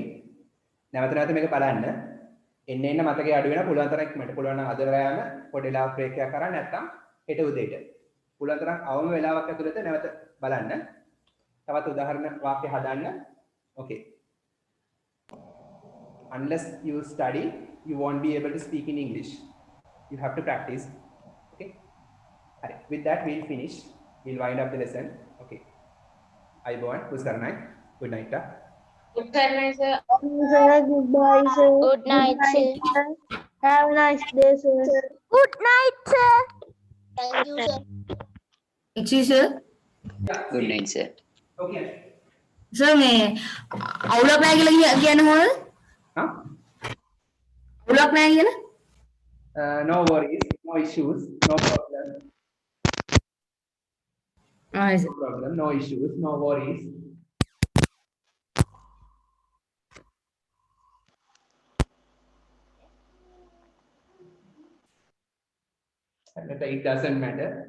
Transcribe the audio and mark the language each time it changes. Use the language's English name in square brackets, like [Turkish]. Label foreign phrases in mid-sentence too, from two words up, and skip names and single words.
[Sinhala] නැවත නැවත මේක බලන්න. එන්න මතකයේ අඩු වෙන පුළුවන් තරම් ඉක්මනට පුළුවන් නම් අද රැයම පොඩි වෙලාවක් බ්‍රේක් එකක් කරා නැත්නම් හෙට උදේට. පුළුවන් තරම් අවම වෙලාවක් ඇතුළත නැවත බලන්න. තවත් උදාහරණ වාක්‍ය හදන්න. [English] Okay. Unless you study, you won't be able to speak in English. You have to practice. Okay. Alright. With that, we'll finish. We'll wind up the lesson. Okay. Ayubowan, Puskarnai. Good night. Good night, sir. goodbye, sir. Good night, sir. Have a nice day, sir. Good night, sir. Thank you, sir. sir. Yeah. Good night, sir. Okay. Sir, [Sinhala] මේ අවුලක් නැහැ කියලා කියන්නේ මොකද? Huh? අවුලක් නැහැ කියලා? [English] No worries. no issues, no problem. Yes. No problem, no issues, no worries. And it doesn't matter.